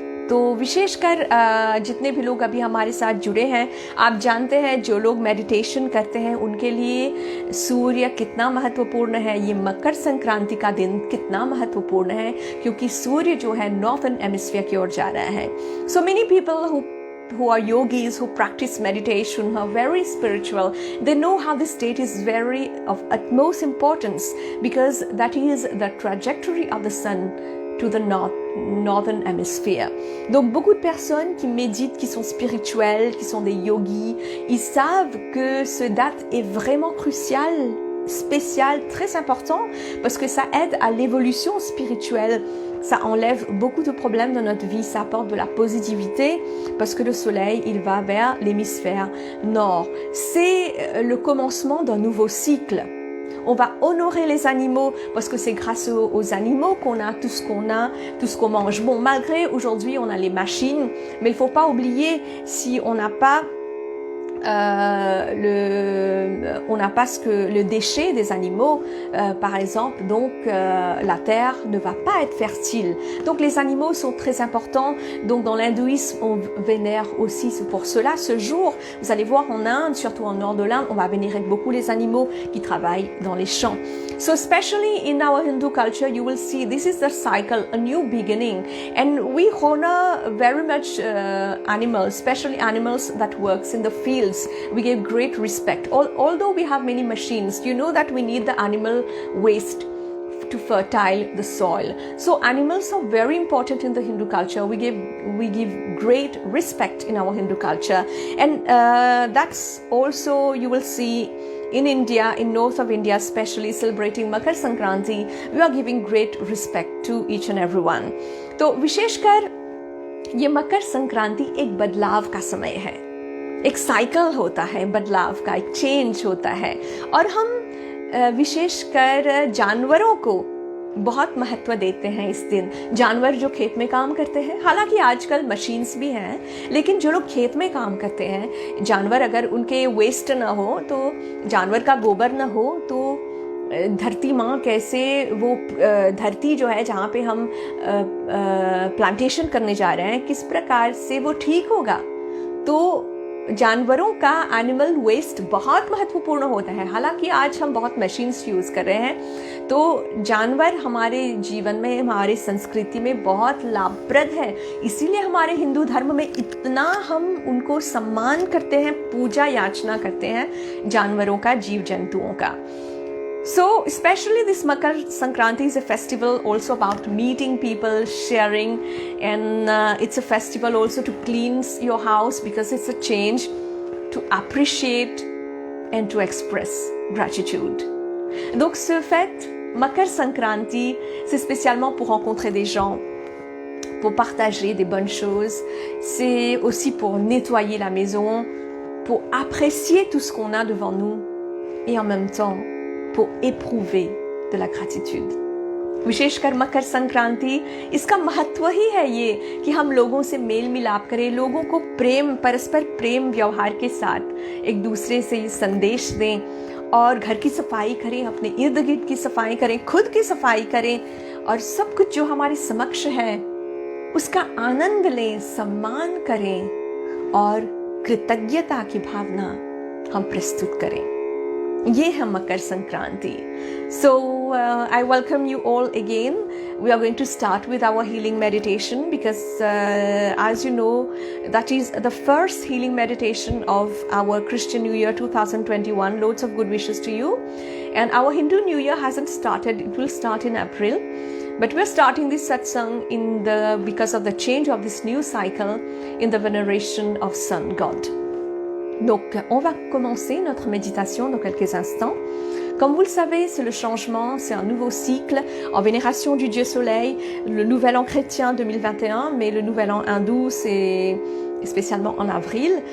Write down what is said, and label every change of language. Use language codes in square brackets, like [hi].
[hi] तो विशेषकर जितने भी लोग अभी हमारे साथ जुड़े हैं, आप जानते हैं जो लोग मेडिटेशन करते हैं उनके लिए सूर्य कितना महत्वपूर्ण है, ये मकर संक्रांति का दिन कितना महत्वपूर्ण है, क्योंकि सूर्य जो है नॉर्थर्न हेमिस्फीयर की ओर जा रहा है. [en] So many people who are yogis, who practice meditation, who are very spiritual, they know how this state is very of utmost importance, because that is the trajectory of the sun to the northern hemisphere. [fr] Donc beaucoup de personnes qui méditent, qui sont spirituelles, qui sont des yogis, ils savent que ce date est vraiment crucial, spécial, très important, parce que ça aide à l'évolution spirituelle. Ça enlève beaucoup de problèmes dans notre vie, ça apporte de la positivité parce que le soleil, il va vers l'hémisphère nord. C'est le commencement d'un nouveau cycle. On va honorer les animaux parce que c'est grâce aux animaux qu'on a, tout ce qu'on mange. Bon, malgré aujourd'hui, on a les machines, mais il faut pas oublier, si on n'a pas le déchet des animaux, par exemple, donc la terre ne va pas être fertile. Donc les animaux sont très importants. Donc dans l'hindouisme, on vénère aussi. C'est pour cela, ce jour, vous allez voir en Inde, surtout en nord de l'Inde, on va vénérer beaucoup les animaux qui travaillent dans les champs. [en] So especially in our Hindu culture, you will see this is the cycle, a new beginning, and we honor very much animals, especially animals that works in the fields. We give great respect. Although we have many machines, you know that we need the animal waste to fertile the soil. So animals are very important in the Hindu culture. We give great respect in our Hindu culture, and that's also you will see in India, in north of India, especially celebrating Makar Sankranti, we are giving great respect to each and everyone. [hi] तो विशेषकर ये मकर संक्रांति एक बदलाव का समय है, एक cycle होता है बदलाव का, एक चेंज होता है, और हम विशेषकर जानवरों को बहुत महत्व देते हैं इस दिन. जानवर जो खेत में काम करते हैं, हालांकि आजकल मशीन्स भी हैं, लेकिन जो लोग खेत में काम करते हैं, जानवर अगर उनके वेस्ट ना हो, तो जानवर का गोबर ना हो, तो धरती माँ कैसे वो धरती जो है जहाँ पे हम प्लांटेशन करने जा रहे हैं, किस प्रकार से वो ठीक होगा. तो जानवरों का एनिमल वेस्ट बहुत महत्वपूर्ण होता है. हालांकि आज हम बहुत मशीन्स यूज़ कर रहे हैं, तो जानवर हमारे जीवन में, हमारे संस्कृति में बहुत लाभप्रद है. इसीलिए हमारे हिंदू धर्म में इतना हम उनको सम्मान करते हैं, पूजा याचना करते हैं जानवरों का, जीव जंतुओं का. [en] So especially this Makar Sankranti is a festival also about meeting people, sharing, and it's a festival also to cleanse your house, because it's a change to appreciate and to express gratitude. [fr] Donc ce fête Makar Sankranti, c'est spécialement pour rencontrer des gens, pour partager des bonnes choses. C'est aussi pour nettoyer la maison, pour apprécier tout ce qu'on a devant nous, et en même temps pour éprouver de la gratitude. [hi] विशेषकर मकर संक्रांति, इसका महत्व ही है ये कि हम लोगों से mail मिलाप करें, लोगों को प्रेम, परस्पर प्रेम व्यवहार के साथ एक दूसरे से ये संदेश दें, और घर की सफाई करें, अपने इर्द गिर्द की सफाई करें, खुद की सफाई करें, और सब कुछ जो हमारे समक्ष है उसका आनंद लें, सम्मान करें, और कृतज्ञता की भावना हम प्रस्तुत करें. ये है Makar Sankranti. [en] So I welcome you all again. We are going to start with our healing meditation, because as you know, that is the first healing meditation of our Christian New Year 2021. Loads of good wishes to you. And our Hindu New Year hasn't started. It will start in April. But we're starting this satsang because of the change of this new cycle in the veneration of Sun God. [fr] Donc, on va commencer notre méditation dans quelques instants. Comme vous le savez, c'est le changement, c'est un nouveau cycle en vénération du Dieu Soleil, le nouvel an chrétien 2021, mais le nouvel an hindou, c'est spécialement en avril.